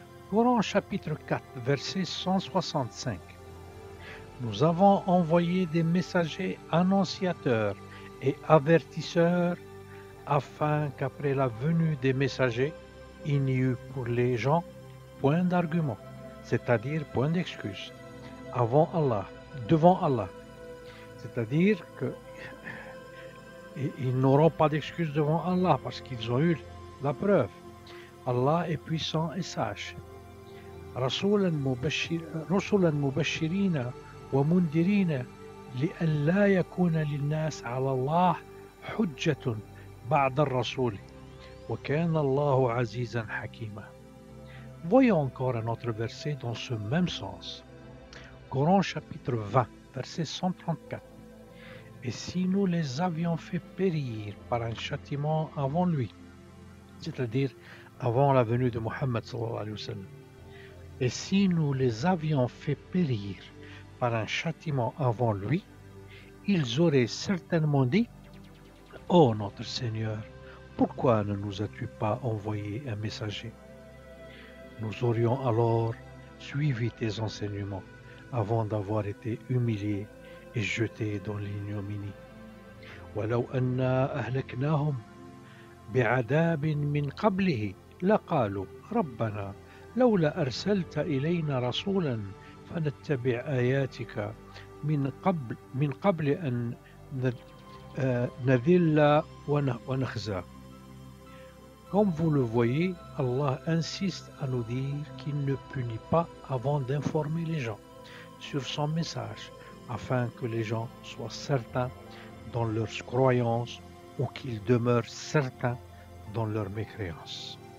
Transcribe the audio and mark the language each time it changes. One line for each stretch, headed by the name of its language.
French: Coran chapitre 4, verset 165. Nous avons envoyé des messagers annonciateurs et avertisseurs afin qu'après la venue des messagers, il n'y eût pour les gens point d'argument, c'est-à-dire point d'excuse, devant Allah. C'est-à-dire qu'ils n'auront pas d'excuse devant Allah parce qu'ils ont eu la preuve. Allah est puissant et sage.
Arabic: رسولا مبشرين ومنذرين لئلا يكون للناس على الله حجة بعد الرسول وكان الله عزيزا حكيما.
French: Voyons encore un autre verset dans ce même sens. Coran chapitre 20, verset 134. Et si nous les avions fait périr par un châtiment avant lui, c'est-à-dire avant la venue de Mohammed sallallahu alayhi wa sallam, et si nous les avions fait périr par un châtiment avant lui, ils auraient certainement dit « Ô notre Seigneur, pourquoi ne nous as-tu pas envoyé un messager ?» Nous aurions alors suivi tes enseignements avant d'avoir été humiliés et jetés dans l'ignominie.
Arabic: وَلَوْ أَنَّا أَهْلَكْنَاهُمْ بِعَذَابٍ مِّن قَبْلِهِ لَقَالُوا رَبَّنَا لولا أرسلت إلينا رسولا فنتبع آياتك من قبل أن نذل ونخزى.
French: Comme vous le voyez, Allah insiste à nous dire qu'il ne punit pas avant d'informer les gens sur son message, afin que les gens soient certains dans leurs croyances ou qu'ils demeurent certains dans leur mécréance.